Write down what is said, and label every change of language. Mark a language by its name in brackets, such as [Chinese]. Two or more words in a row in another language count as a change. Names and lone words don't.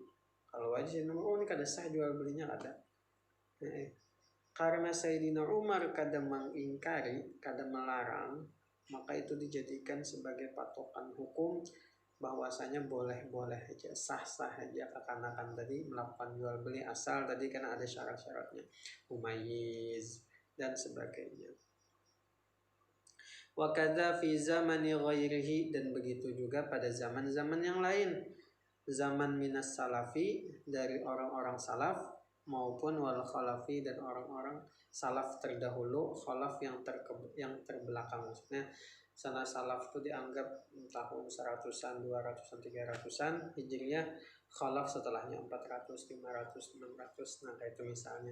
[Banjar] Kalau aja Sayyidina Umar, ini kada sah jual belinya kada. Karena Sayyidina Umar kada mengingkari, kada melarang, maka itu dijadikan sebagai patokan hukum bahwasanya boleh-boleh aja, sah-sah aja kekanakan tadi melakukan jual beli asal tadi karena ada syarat-syaratnya, mumayyiz dan sebagainya. [Arabic] وكذا في زمان غيره, [Indonesian] dan begitu juga pada zaman-zaman yang lain, zaman [Arabic] من السلف [Indonesian] dari orang-orang salaf maupun [Arabic] والخلف [Indonesian] dan orang-orang salaf terdahulu, khalaf yang terbelakang. Maksudnya sana salaf itu dianggap tahun 100-an, 200-an, 300-an Hijriyah, khalaf setelahnya 400, 500, 600. Nah, itu misalnya.